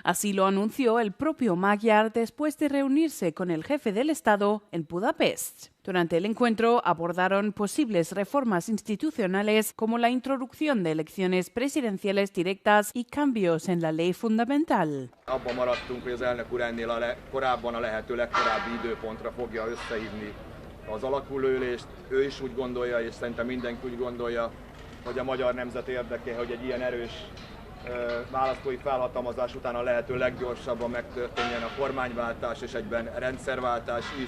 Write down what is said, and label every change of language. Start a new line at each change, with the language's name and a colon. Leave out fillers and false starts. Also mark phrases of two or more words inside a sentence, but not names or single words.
Spanish: Así lo anunció el propio Magyar después de reunirse con el jefe del Estado en Budapest. Durante el encuentro abordaron posibles reformas institucionales como la introducción de elecciones presidenciales directas y cambios en la ley fundamental.
Hungarian: Abban maradtunk, hogy az elnök úr ennél korábban a lehető legkorábbi időpontra fogja összehívni az alakulóülést. Ő is úgy gondolja, és szerintem mindenki úgy gondolja, hogy a magyar nemzet érdeke, hogy egy ilyen erős választói felhatalmazás után a lehető leggyorsabban megtörténjen a kormányváltás és egyben rendszerváltás is.